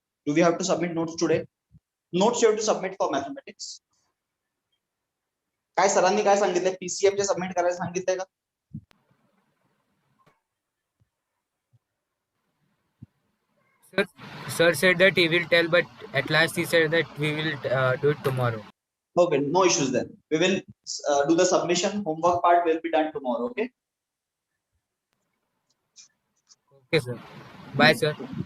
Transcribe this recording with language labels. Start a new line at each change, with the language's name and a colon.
English: Do we have to submit notes today? Notes you have to submit for mathematics.
Marathi: काय सरांनी काय सांगितलंय? PCM चे सबमिट करायला सांगितलंय का?
English: Sir said that he will tell, but at last he said that we will do it tomorrow. Okay, no issues then. We will do the submission. Homework part will be done tomorrow. Okay. Okay, sir. Bye, sir.